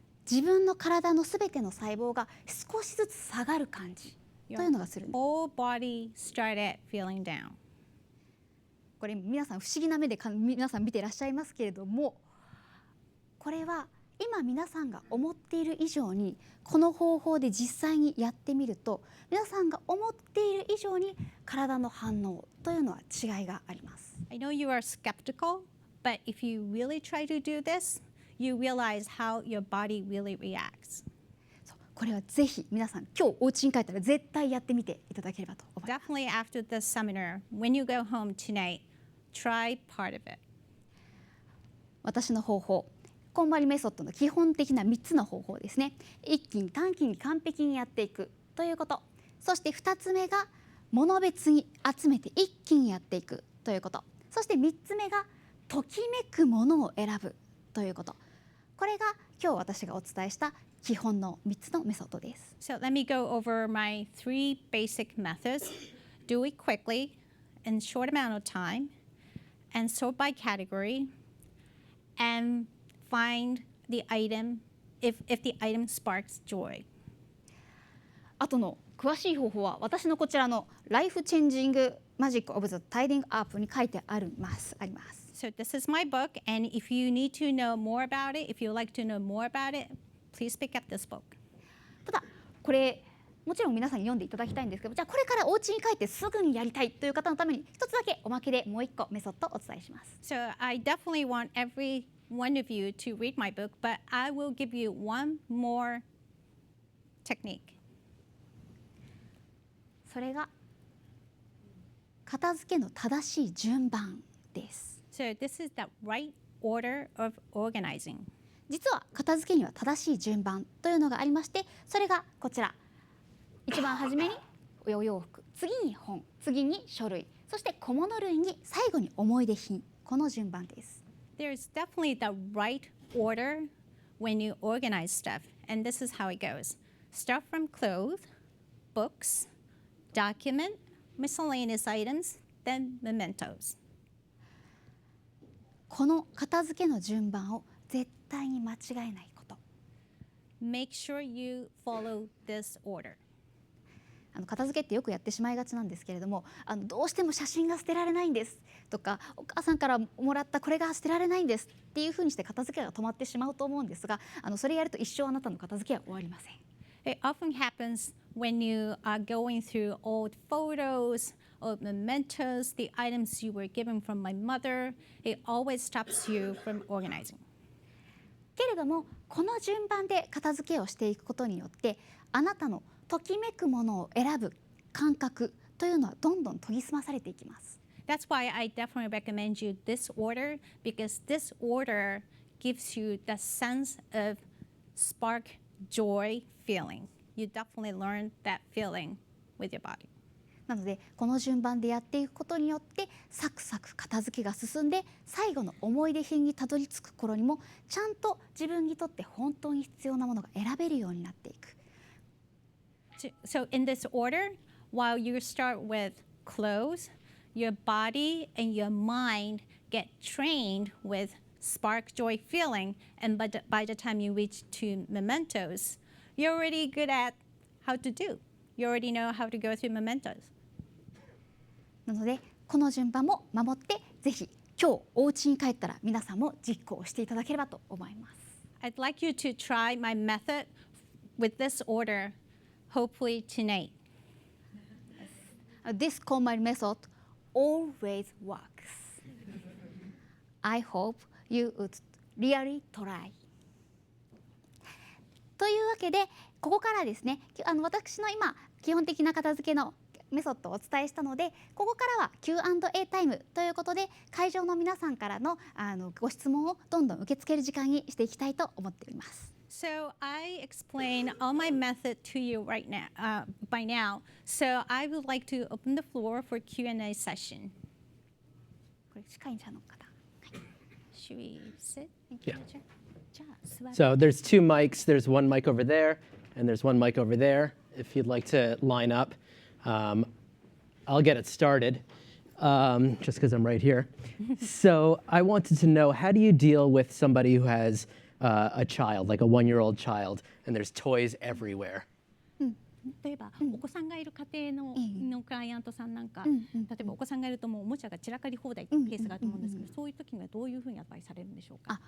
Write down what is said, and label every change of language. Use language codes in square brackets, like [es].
[ja] 自分の体のすべての細胞が少しずつ下がる感じというのがするんです。 [en] Whole body started feeling down. [ja] これ皆さん不思議な目で皆さん見ていらっしゃいますけれども、これは今皆さんが思っている以上にこの方法で実際にやってみると、皆さんが思っている以上に体の反応というのは違いがあります。 [en] I know you are skeptical, but if you really try to do this, you realize how your body really reacts. [ja] これはぜひ皆さん今日お家に帰ったら絶対やってみていただければと思います。 [en] Definitely after this seminar, when you go home tonight, try part of it. [ja] 私の方法、KonMariメソッドの基本的な3つの方法ですね。一気に短期に完璧にやっていくということ。そして2つ目が物別に集めて一気にやっていくということ。そして3つ目がときめくものを選ぶということ。これが今日私がお伝えした基本の3つのメソッドです。 [en] So let me go over my 3 basic methods. Do it quickly, in short amount of time, and sort by category, and find the item if the item sparks joy. [ja] あとの詳しい方法は私のこちらのライフチェンジングマジックオブザタイディングアップに書いてあります。 [en] So this is my book, and if you need to know more about it, if you would like to know more about it, please pick up this book. [ja] ただこれもちろん皆さんに読んでいただきたいんですけど、じゃあこれからお家に帰ってすぐにやりたいという方のために一つだけおまけでもう一個メソッドをお伝えします。 [en] So I definitely want every one of you to read my book, but I will give you one more technique. [ja] それが片付けの正しい順番です。 [en] So this is the right order of organizing. [ja] 実は片付けには正しい順番というのがありまして、それがこちら。一番初めにお洋服、次に本、次に書類、そして小物類に最後に思い出品、この順番です。 [en] There's definitely the right order when you organize stuff, and this is how it goes. Start from clothes, books, document, miscellaneous items, then mementos. [ja] この片付けの順番を絶対に間違えないこと。 [en] Make sure you follow this order. [ja] 片付けってよくやってしまいがちなんですけれども、どうしても写真が捨てられないんですとか、お母さんからもらったこれが捨てられないんですっていうふうにして片付けが止まってしまうと思うんですが、それやると一生あなたの片付けは終わりません。 [en] It often happens when you are going through old photos, old mementos, the items you were given from my mother. It always stops you from organizing. [ja] けれどもこの順番で片付けをしていくことによって、あなたのときめくものを選ぶ感覚というのはどんどん研ぎ澄まされていきます。 [en] That's why I definitely recommend you this order, because this order gives you the sense of spark joy feeling you definitely learn that feeling with your body. [ja] なのでこの順番でやっていくことによってサクサク片付けが進んで最後の思い出品にたどり着く頃にもちゃんと自分にとって本当に必要なものが選べるようになっていく。 [en] So in this order, while you start with clothes, your body and your mind get trained with spark joy feeling, and by the time you reach to mementos, you're already good at how to do. You already know how to go through mementos. [ja] なのでこの順番も守ってぜひ今日お家に帰ったら皆さんも実行していただければと思います。 [en] I'd like you to try my method with this order, hopefully tonight. This KonMari method always works. I hope you would really try. [ja] というわけでここからですね私の今基本的な片付けのメソッドをお伝えしたのでここからは Q&A タイムということで会場の皆さんからのご質問をどんどん受け付ける時間にしていきたいと思っております。 [en] So I explained all my method to you right now, by now. So I would like to open the floor for Q&A session. [ja] これ司会者の方。 [en] Should we sit? Yeah. [ja] じゃあ座って [en] So there's two mics. There's one mic over there, and there's one mic over there. If you'd like to line up, I'll get it started, just because I'm right here. So I wanted to know, how do you deal with somebody who has a child, like a one-year-old child, and there's toys everywhere? [ja] 例えば、お子さんがいる家庭のクライアントさんなんか、例えばお子さんがいるともうおもちゃが散らかり放題っていうケースがあると思うんですけど、そういう時にはどういうふうにアドバイスされるんでしょうか。